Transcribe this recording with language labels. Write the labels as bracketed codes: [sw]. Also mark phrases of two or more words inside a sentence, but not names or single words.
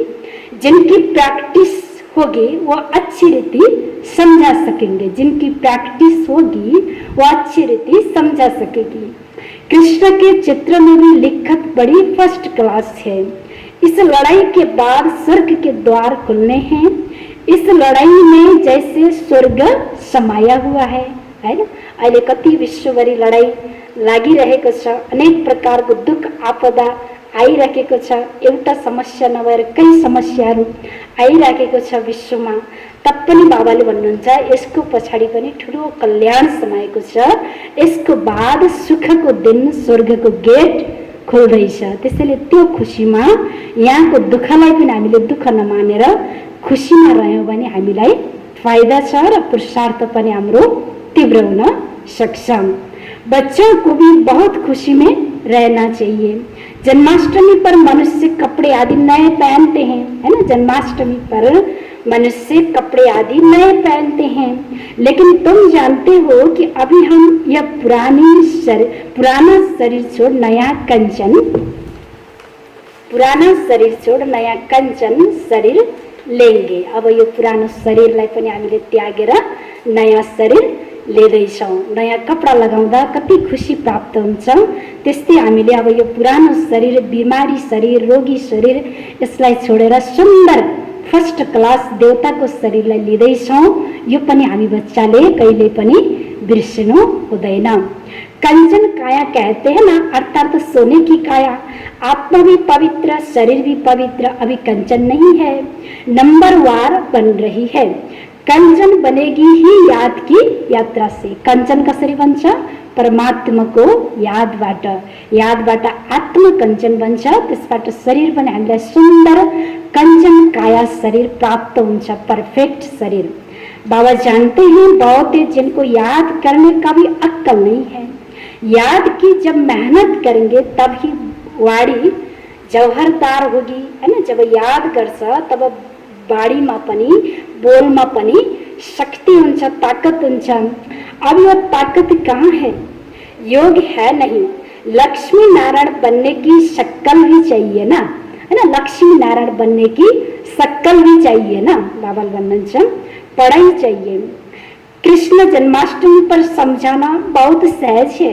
[hi] जिनकी प्रैक्टिस होगी वो अच्छी रीति समझा सकेंगे, जिनकी प्रैक्टिस होगी वो अच्छी रीति समझा सकेगी। कृष्ण के चित्र में भी लिखत बड़ी [en] first class [hi] है। इस लड़ाई के बाद स्वर्ग के द्वार खुलने हैं। इस लड़ाई में जैसे स्वर्ग समाया हुआ है ना। [ne] अहिले कति विश्वभरि लडाई लागिरहेको छ, अनेक प्रकारको दुःख आपदा आइरहेको छ। एउटा समस्या नभएर कई समस्याहरू आइरहेको छ विश्वमा। तपनि बाबाले भन्नुहुन्छ यसको पछाडि पनि ठुलो कल्याण समाएको छ। यसको बाद सुखको दिन, स्वर्गको गेट खोल्दैछ। त्यसैले त्यो खुसीमा यहाँको दुःखलाई पनि हामीले दुःख नमानेर खुसीमा रह्यौँ भने हामीलाई फाइदा छ र पुरुषार्थ पनि हाम्रो तीव्र हुन सक्छ। [hi] बच्चों को भी बहुत खुशी में रहना चाहिए। जन्माष्टमी पर मनुष्य कपड़े आदि नए पहनते हैं, है ना। जन्माष्टमी पर मनुष्य कपड़े आदि नए पहनते हैं, लेकिन तुम जानते हो कि अभी हम यह पुराना शरीर छोड़ नया कंचन शरीर लेंगे। [ne] अब यो पुरानो शरीरलाई पनि हामीले त्यागेर नयाँ शरीर लिँदैछौँ। नयाँ कपडा लगाउँदा कति खुसी प्राप्त हुन्छ, त्यस्तै हामीले अब यो पुरानो शरीर, बिमारी शरीर, रोगी शरीर, यसलाई छोडेर सुन्दर [en] first class [ne] देवताको शरीरलाई लिँदैछौँ। यो पनि हामी बच्चाले कहिले पनि बिर्सिनु हुँदैन। [hi] कंचन काया कहते हैं ना, अर्थात तो सोने की काया। आत्मा भी पवित्र, शरीर भी पवित्र, अभी कंचन नहीं है, नंबरवार बन रही है। कंचन बनेगी ही याद की यात्रा से। [ne] कंचन कसरी बन्छ? परमात्माको यादबाट। यादबाट आत्मा कंचन बन्छ, त्यसबाट शरीर पनि हामीलाई सुन्दर कंचन काया शरीर प्राप्त हुन्छ, परफेक्ट शरीर। [hi] बाबा जानते हैं बहुत है जिनको याद करने का भी अक्कल नहीं है। याद की जब मेहनत करेंगे तब ही वाणी जौहरदार होगी, है ना। [ne] जब याद गर्छ तब बाणीमा पनि बोलमा पनि शक्ति हुन्छ, ताकत हुन्छ। अब यो ताकत कहाँ है? [hi] योग है नहीं, लक्ष्मी नारायण बनने की शक्ल भी चाहिए ना, है ना। लक्ष्मी नारायण बनने की शक्ल भी चाहिए ना, बाबा भन्नुहुन्छ, पढ़ाई चाहिए। कृष्ण जन्माष्टमी पर समझाना बहुत सहज है।